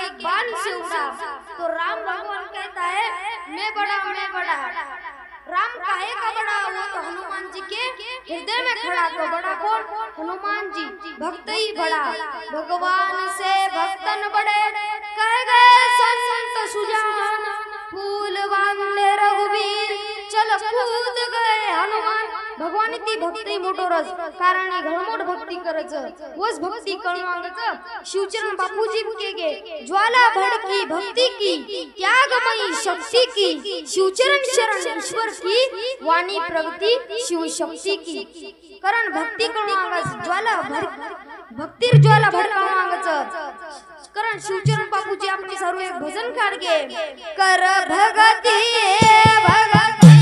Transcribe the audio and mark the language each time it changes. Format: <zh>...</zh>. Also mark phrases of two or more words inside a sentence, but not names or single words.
<hi>एक बाण से उड़ा तो राम भगवान कहता है मैं बड़ा राम काहे का बड़ा वो तो हनुमान जी के हृदय में खड़ा तो बड़ा कौन हनुमान जी भक्त ही बड़ा भगवान से भक्तन बड़े कह गए संत सुजान फूल बांधे रघुवीर चल कूद गए हनुमान</hi> <lmn>भगवान ती भक्ती मोठो रस कारण घडमोड भक्ती करच वस भक्ती कळवांगच शिवचरण बापूजी के गे</lmn> <hi>ज्वाला भड़की भक्ति की त्यागमयी शक्ति की</hi> <lmn>शिवचरण शरण ईश्वर की वाणी प्रगति शिव शक्ति की कारण भक्ती कळवांगच ज्वाला भक्तीर ज्वाला भड़कावांगच कारण शिवचरण बापूजी आपले सर्व एक भजन काढगे कर भगती भगती</lmn>